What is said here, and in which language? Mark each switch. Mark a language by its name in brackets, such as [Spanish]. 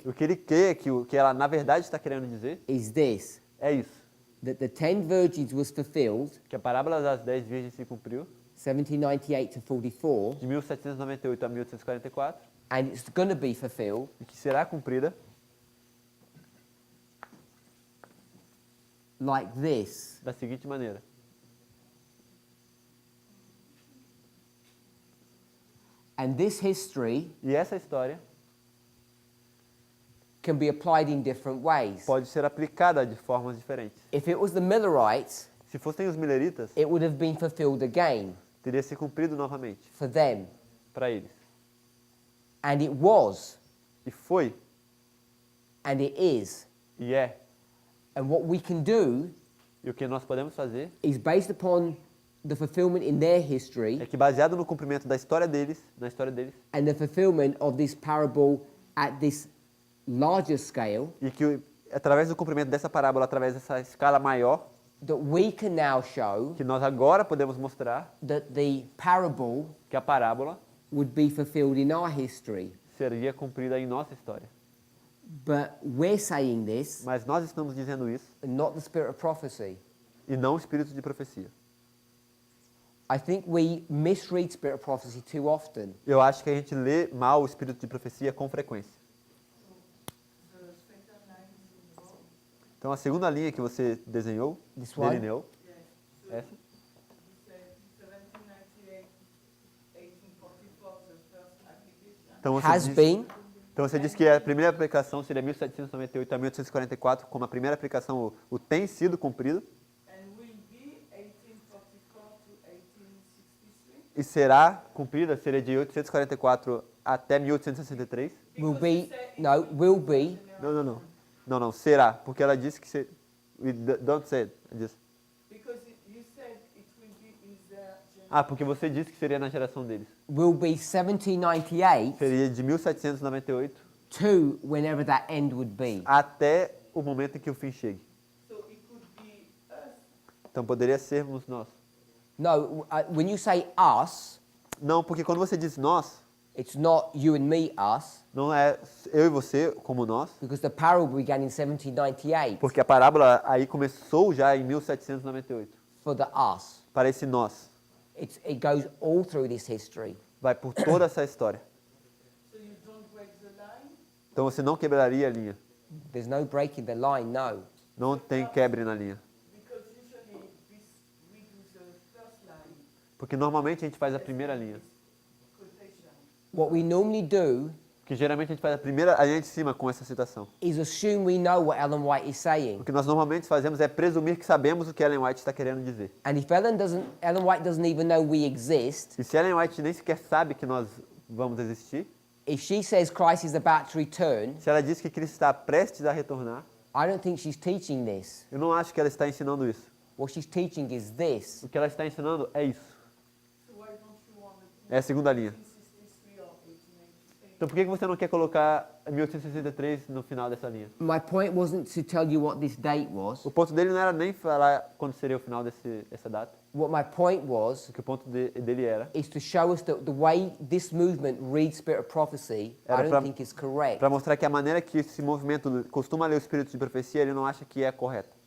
[Portuguese] O que ele crê que o que ela na verdade está querendo dizer [English] is this, [Portuguese] é isso. [English] that the 10 virgins was fulfilled, [Portuguese] Que a parábola das 10 virgens se cumpriu [English] 1798 to 44, [Portuguese] de 1798 a 1844 [English] and it's going to be fulfilled [Portuguese] e que será cumprida [English] like this. [Portuguese] da seguinte maneira. [English] And this history [Portuguese] E essa história [English] can be applied in different ways. [Portuguese] pode ser aplicada de formas diferentes. [English] If it was the Millerites, [Portuguese] Se fossem os mileritas, [English] it would have been fulfilled again [Portuguese] teria se cumprido novamente [English] for them. [Portuguese] para eles. [English] And it was, [Portuguese] E foi, [English] and it is. [Portuguese] e é. [English] And what we can do [Portuguese] E o que nós podemos fazer [English] is based upon the fulfillment in their history [Portuguese] é que, baseado no cumprimento da história deles, na história deles, [English] and the fulfillment of this parable at this larger scale, [Portuguese] e que através do cumprimento dessa parábola, através dessa escala maior, [English] that we can now show [Portuguese] que nós agora podemos mostrar [English] that the parable [Portuguese] que a parábola [English] would be fulfilled in our history. [Portuguese] seria cumprida em nossa história. [English] But we're saying this, [Portuguese] Mas nós estamos dizendo isso [English] and not the spirit of prophecy. [Portuguese] e não o espírito de profecia. [English] I think we misread spirit of prophecy too often. [Portuguese] Eu acho que a gente lê mal o espírito de profecia com frequência. Então a segunda linha que você desenhou, [English] This one? [Portuguese] delineou, essa, então [English] Has [Portuguese] diz, [English] been, [Portuguese] então você diz que a primeira aplicação seria 1798 a 1844, como a primeira aplicação o tem sido cumprido, e será cumprida, seria de 844 até 1863. [English] will be, no, will be, [Portuguese] Não, será, porque ela disse que [English] don't say it. Just. Because you said it will be in their generation. [Portuguese] Ah, porque você disse que seria na geração deles. [English] Will be 1798 [Portuguese] Seria de 1798 [English] to whenever that end would be. [Portuguese] até o momento em que o fim chegue. [English] So it could be us. [Portuguese] Então poderia sermos nós. [English] No, when you say us, [Portuguese] Não, porque quando você diz nós, [English] it's not you and me, us, [Portuguese] não é eu e você como nós, [English] because the parable began in 1798 [Portuguese] porque a parábola aí começou já em 1798. [English] for the us. [Portuguese] Para esse nós. [English] It goes all through this history. [Portuguese] Vai por toda essa história. [English] So you don't break the line. [Portuguese] Então você não quebraria a linha. [English] There's no breaking the line, no. [Portuguese] Não tem quebre na linha. [English] Because usually we do the first line [Portuguese] Porque normalmente a gente faz a primeira linha. [English] quotation. What we normally do [Portuguese] Porque geralmente a gente faz a linha de cima com essa citação. [English] is assume we know what Ellen White is saying. [Portuguese] O que nós normalmente fazemos é presumir que sabemos o que Ellen White está querendo dizer. [English] And if Ellen White doesn't even know we exist, [Portuguese] E se Ellen White nem sequer sabe que nós vamos existir, [English] if she says Christ is about to return, [Portuguese] se ela diz que Cristo está prestes a retornar, [English] I don't think she's teaching this. [Portuguese] eu não acho que ela está ensinando isso. [English] What she's teaching is this. [Portuguese] O que ela está ensinando é isso. [English] So why don't you want to [Portuguese] É a segunda linha. [English] 63 or 1888? [Portuguese] Então por que você não quer colocar 1863 no final dessa linha? [English] My point wasn't to tell you what this date was. [Portuguese] O ponto dele não era nem falar quando seria o final dessa data. [English] What my point was [Portuguese] O que o ponto dele era [English] is to show us that the way this movement reads Spirit of Prophecy, I don't think is correct. [Portuguese] para mostrar que a maneira que esse movimento costuma ler o espírito de profecia, ele não acha que é correta.